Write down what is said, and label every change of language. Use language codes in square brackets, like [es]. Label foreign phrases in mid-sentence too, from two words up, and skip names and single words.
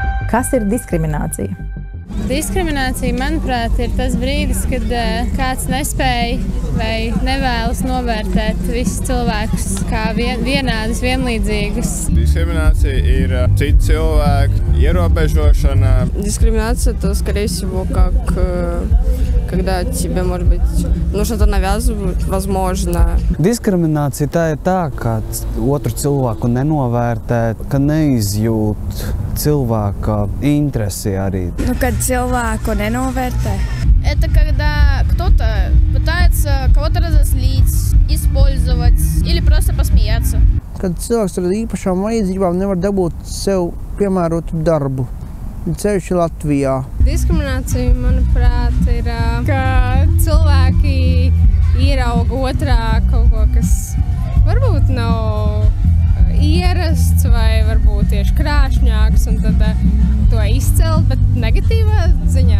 [lv] Kas ir diskriminācija? Diskriminācija, manuprāt, ir tas brīdis, kad kāds nespēj vai nevēlas novērtēt visus cilvēkus kā vienādus, vienlīdzīgus. Diskриминация ir citu cilvēku ierobežošana. [ru] Дискриминация – это, скорее всего, как когда тебе, может быть, что-то навязывают, возможно. [lv] Diskriminācija tā ir tā, ka otru cilvēku nenovērtē, ka neizjūt cilvēka interesi arī. Kad cilvēku nenovērtē. [ru] Это когда кто-то пытается кого-то разозлить, использовать или просто посмеяться. [lv] Kad cilvēks ar īpašām vajadzībām nevar dabūt sev piemērotu darbu. Ceļš Latvijā. Diskriminācija, manuprāt, ir, ka cilvēki ierauga otrā kaut ko, kas varbūt nav ierasts vai varbūt tieši krāšņāks, un tad to izcelt, bet negatīvā ziņā.